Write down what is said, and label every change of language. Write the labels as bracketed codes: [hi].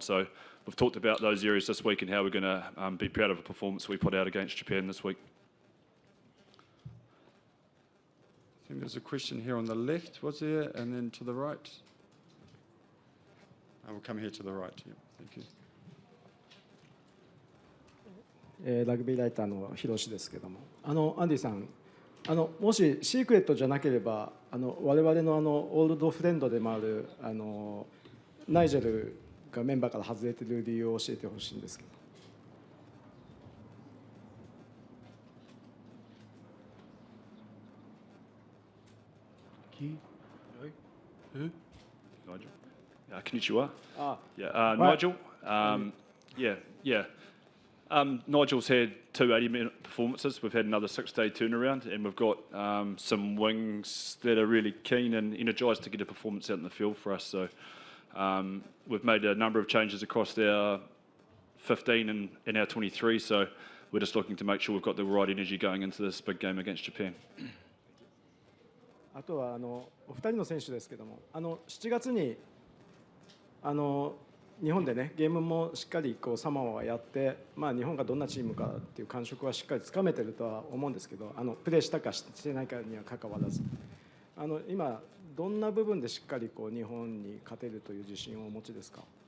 [en] So we've talked about those areas this week and how we're going to be proud of a performance we put out against Japan this week. I think there's a question here on the left, was there? And then to the right. I will come here to the right. Yeah, thank you. [ja] ラグビーライターの広志ですけども、アンディさん、もしシークレットじゃなければ、我々のオールドフレンドでもあるナイジェルがメンバーから外れている理由を教えてほしいんですけど。 [en] Who? Nigel. [ja] Konnichiwa. [en] Ah. Yeah, Right. Nigel. Yeah. Nigel's had 2 80-minute performances. We've had another 6-day turnaround, and we've got some wings that are really keen and energised to get a performance out in the field for us. So we've made a number of changes across our 15 and our 23. So we're just looking to make sure we've got the right energy going into this big game against Japan. [ja] あとはお二人の選手ですけども、7月に日本でねゲームもしっかりサモアはやって、日本がどんなチームかっていう感触はしっかりつかめてるとは思うんですけど、プレーしたかしてないかには関わらず、今どんな部分でしっかり日本に勝てるという自信をお持ちですか？